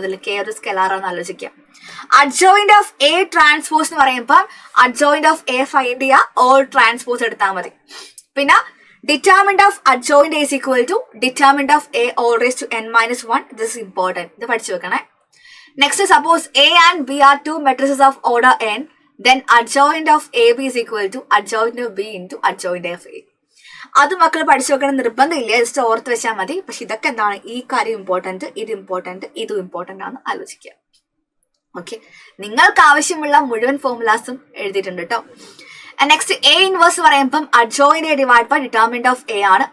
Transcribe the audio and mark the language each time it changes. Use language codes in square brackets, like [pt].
[ml] അതിൽ കെ ഒരു സ്കെലാറാന്ന് ആലോചിക്കാം. അഡ്ജോയിന്റ് ഓഫ് എ ട്രാൻസ്പോസ് എന്ന് പറയുമ്പോൾ അഡ്ജോയിന്റ് ഓഫ് എ ഫൈൻഡ് ചെയ്യുക, ഓൾ ട്രാൻസ്പോസ് എടുത്താൽ മതി. [en] പിന്നെ determinant of adjoint A is equal to determinant of A whole raise to n minus 1. This is important, [ml] ഇത് പഠിച്ചു വെക്കണേ. [en] Next, suppose A and B are two matrices of order n, then adjoint of AB is equal to adjoint of B into adjoint of A. [ml] അത് മക്കൾ പഠിച്ചു വെക്കണം നിർബന്ധമില്ല, just ഓർത്ത് വെച്ചാൽ മതി. പക്ഷെ ഇതൊക്കെ എന്താണ്, ഈ കാര്യം ഇമ്പോർട്ടന്റ്, ഇത് ഇമ്പോർട്ടന്റ്, ഇതും ഇമ്പോർട്ടന്റ് ആണ് ആലോചിക്കുക. ഓക്കെ, നിങ്ങൾക്ക് ആവശ്യമുള്ള മുഴുവൻ ഫോർമുലാസും എഴുതിയിട്ടുണ്ട് കേട്ടോ. നെക്സ്റ്റ്, എ ഇൻവേഴ്സ് പറയുമ്പം adjoint A divide by determinant of A ആണ്.